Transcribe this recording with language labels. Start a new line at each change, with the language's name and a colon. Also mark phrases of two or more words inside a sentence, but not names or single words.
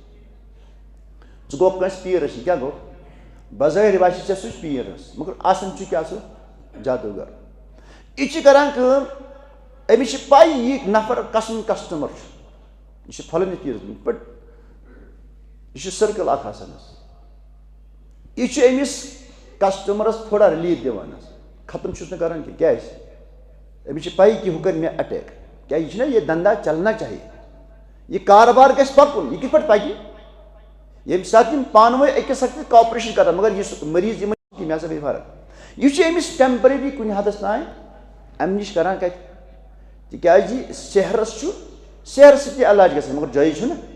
Kashmiri: ژٕ گوٚو کٲنٛسہِ پیٖرَس یہِ کیٛاہ گوٚو بظٲہِر باسہِ ژےٚ سُہ چھُ پیٖر حظ مگر آسان چھُ کیٛاہ سُہ جادوٗگر یہِ چھِ کران کٲم أمِس چھِ پَے یہِ نفر کَسُن کسٹمر چھُ یہِ چھُ پھلٲنِس پیٖرَس بٹ یہِ چھُ سٔرکٕل اکھ آسان حظ یہِ چھُ أمِس کسٹمرس تھوڑا رِلیٖف دِوان حظ ختم چھُس نہٕ کران کینٛہہ کیٛازِ أمِس چھِ پَے کہِ ہُہ کَرِ مےٚ اَٹیک کیٛاہ یہِ چھُنہ یہِ
Urdu: دنٛدا چلنا چاہیے
Kashmiri: یہِ کاربار گژھِ پَکُن یہِ کِتھ پٲٹھۍ پَکہِ ییٚمہِ ساتہٕ یِم پانہٕ ؤنۍ أکِس سۭتۍ کاپریشن کران مگر یُس مٔریٖض یِمن کہِ مےٚ ہسا گٔے فرق یہِ چھُ أمِس ٹیمپرری کُنہِ حدس تانۍ اَمہِ نِش کران کَتہِ تِکیٛازِ سحرس چھُ سحرٕ سۭتۍ تہِ علاج گژھان مگر جٲیِز چھُنہٕ